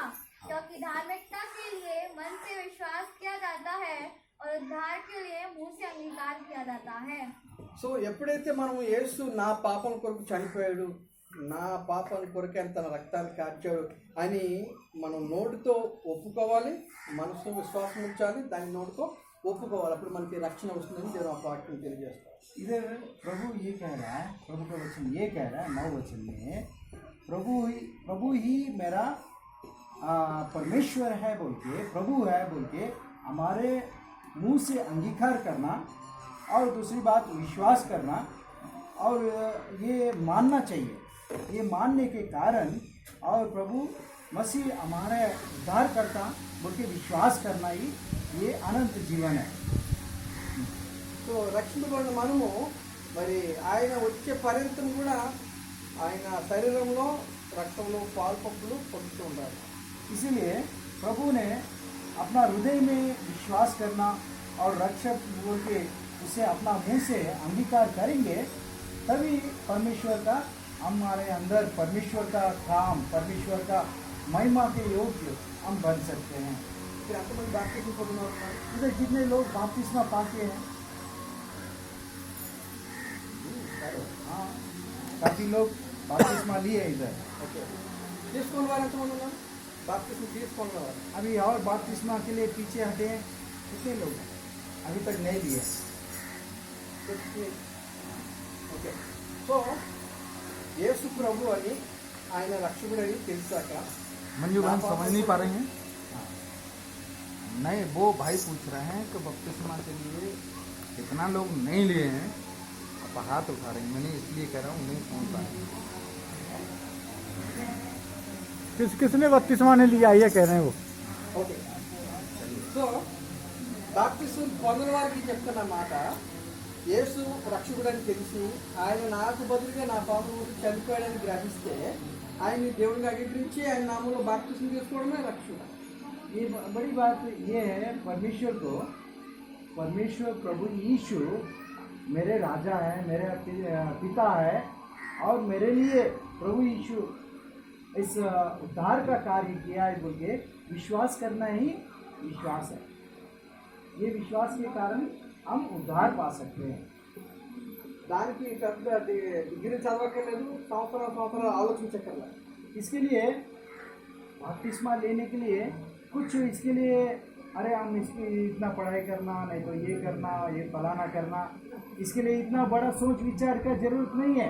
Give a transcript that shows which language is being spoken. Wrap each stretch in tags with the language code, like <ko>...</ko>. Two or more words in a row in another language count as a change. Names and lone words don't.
<hi>क्योंकि धार्मिकता के लिए मन से विश्वास किया जाता है और उद्धार के लिए मुंह से अंगीकार किया जाता है।</hi> <te>సో ఎప్పుడైతే మనం యేసు నా పాపం కొరకు చనిపోయాడు, నా పాపం కొరకే తన రక్తాన్ని కార్చాడు అని మనం నోటితో ఒప్పుకోవాలి, మనసులో విశ్వాసం ఉంచాలి, దాని నోటితో ఒప్పుకోవాలి. అప్పుడు మనకి రక్షణ వస్తుందని నేను ఆ వాక్యం తెలియజేస్తాను.</te> <hi>इधर प्रभु ये कह रहा है, प्रभु का वचन ये कह रहा है 9 वचन में, प्रभु ही मेरा परमेश्वर है बोल के, प्रभु है बोल के हमारे मुंह से अंगीकार करना और दूसरी बात विश्वास करना और ये मानना चाहिए। ये मानने के कारण और प्रभु मसीह हमारे उद्धार करता बोल के विश्वास करना ही ये अनंत जीवन है।</hi> <te>సో రక్షింపబడిన మనము మరి ఆయన వచ్చే పర్యంతం కూడా ఆయన శరీరంలో రక్తంలో పాల్పప్పులు పొందుతూ ఉండాలి.</te> <hi>इसीलिए प्रभु ने अपना हृदय में विश्वास करना और रक्षक बोल के उसे अपना मुंह से अंगीकार करेंगे तभी परमेश्वर का हमारे अंदर परमेश्वर का काम, परमेश्वर का महिमा के योग्य हम बन सकते हैं।</hi> <te>ఇక్కడ ఎంతమంది బాప్తిస్మం పొందిన వారు ఉన్నారు?</te> <hi>इधर जितने लोग बपतिस्मा पाते हैं, हाँ, काफी लोग बपतिस्मा लिए इधर।</hi> <te>ఓకే, తీసుకున్న వారు ఎంతమంది ఉన్నారు? బాప్తిస్మం తీసుకున్న వారు</te> <hi>अभी और बपतिस्मा के लिए पीछे हटे हैं कितने लोग हैं? अभी तक नहीं लिए।</hi> <en>okay, so</en> <te>యేసు ప్రభు అని ఆయన రక్షకుడని తెలిసాక</te> <hi>मंजू बहन समझ नहीं पा रहे हैं। नहीं, वो भाई पूछ रहे हैं कि बपतिस्मा के लिए कितना लोग नहीं लिए हैं। आप हाथ उठा रहे हैं, मैंने इसलिए कह रहा हूँ नहीं समझ पा रहे हैं। किसने बपतिस्मा ने लिया ये कह रहे हैं वो।</hi> <en>okay, so</en> <te>బాప్తిస్మం పొందిన వారికి చెప్తున్న మాట, యేసు రక్షకుడని తెలిసి ఆయన నాకు బదులుగా నా పాపం గురించి చనిపోయాడని గ్రహిస్తే ఆయన్ని దేవుడిగా అంగీకరించి ఆయన నామంలో బాప్తిస్మం తీసుకోవడమే రక్షణ।</te> <hi>ये बड़ी बात ये है, परमेश्वर को, परमेश्वर प्रभु यीशु मेरे राजा है, मेरे पिता है, और मेरे लिए प्रभु यीशु इस उद्धार का कार्य किया है बोल के विश्वास करना ही विश्वास है। ये विश्वास के कारण हम उद्धार पा सकते हैं।</hi> <te>దానికి పెద్ద డిగ్రీ చదవక్కర్లేదు, సంవత్సరాలు ఆలోచించక్కర్లేదు।</te> <hi>इसके लिए बपतिस्मा लेने के लिए कुछ इसके लिए अरे हम इसकी इतना पढ़ाई करना, नहीं तो ये करना, ये फलाना करना, इसके लिए इतना बड़ा सोच विचार का जरूरत नहीं है।</hi>